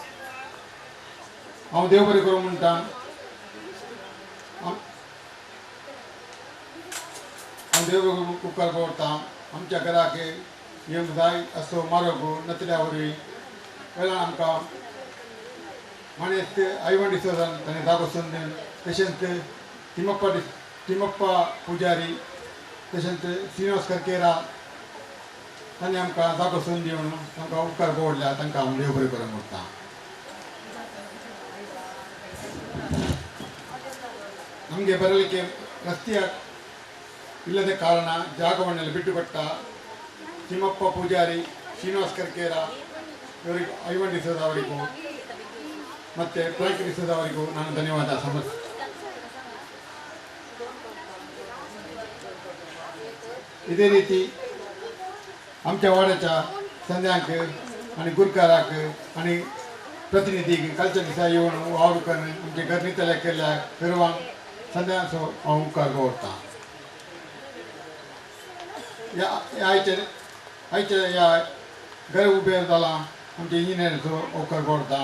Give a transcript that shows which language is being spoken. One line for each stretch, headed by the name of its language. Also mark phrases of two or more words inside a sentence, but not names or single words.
Konkani: हांव देव बरें करूं म्हणटा हांव देव उपकार करता आमच्या घराक येवंक जाय असो मार्ग नतल्या वरवीं वेळान आमकां माणेस्त आयवंडी सोदन ताणें जागो सोदून तशेंच तिमप्पा पुजारी तशेंच श्रीनिवास करकेरा तांणी आमकां जागो सोदून दिवन आमकां उपकार पडल्या तांकां हांव देव बरें करूं म्हणटा.
Kannada: ನಮಗೆ ಬರಲಿಕ್ಕೆ ರಸ್ತೆಯ ಇಲ್ಲದ ಕಾರಣ ಜಾಗವನ್ನೆಲ್ಲ ಬಿಟ್ಟು ಕೊಟ್ಟ ತಿಮ್ಮಪ್ಪ ಪೂಜಾರಿ ಶ್ರೀನಿವಾಸ್ ಕರ್ಕೇರ ಇವರಿಗೆ ಐವಂಡಿಸೋದವರಿಗೂ ಮತ್ತು ಪ್ರಯತ್ನಿಸೋದವರಿಗೂ ನಾನು ಧನ್ಯವಾದ ಸಮರ್ಪಿಸ್ತೇನೆ. ಇದೇ ರೀತಿ
Konkani: आमच्या वाड्याच्या संध्याक आणि गुरकाराक आणि प्रतिनिधीक कालच्या दिसा येवन वावर करून आमचे घर नितल्या केल्या सर्वांक संध्याचो हांव उपकार दवरतां. आयच्या ह्या घर उबें जालां आमच्या इंजिनियराचो उपकार दवरतां.